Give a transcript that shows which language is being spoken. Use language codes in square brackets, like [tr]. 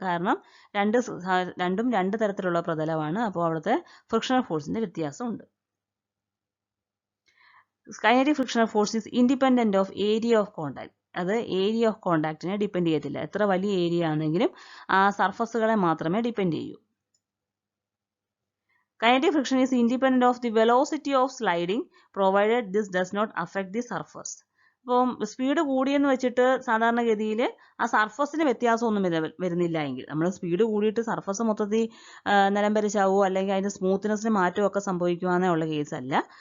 [ml] കാരണം രണ്ടും രണ്ട് തരത്തിലുള്ള പ്രതലമാണ്. അപ്പോൾ അവിടുത്തെ ഫ്രിക്ഷണൽ ഫോഴ്സിന്റെ വ്യത്യാസമുണ്ട്. [en] Kinetic frictional force is independent of area of contact. [ml] അത് ഏരിയ ഓഫ് കോണ്ടാക്റ്റിനെ ഡിപ്പെൻഡ് ചെയ്യത്തില്ല. എത്ര വലിയ ഏരിയ ആണെങ്കിലും ആ സർഫസുകളെ മാത്രമേ ഡിപ്പെൻഡ് ചെയ്യൂ. [en] Kinetic friction is independent of the velocity of sliding provided this does not affect the surface. [ml] അപ്പം സ്പീഡ് കൂടിയെന്ന് വെച്ചിട്ട് സാധാരണഗതിയിൽ ആ സർഫസിന് വ്യത്യാസമൊന്നും വരുന്നില്ല എങ്കിൽ, നമ്മൾ സ്പീഡ് കൂടിയിട്ട് സർഫസ് മൊത്തത്തിൽ നിലംപരിച്ചാവോ അല്ലെങ്കിൽ അതിൻ്റെ സ്മൂത്ത്നെസ്സിന് മാറ്റമൊക്കെ സംഭവിക്കുവാനേ ഉള്ള കേസല്ല.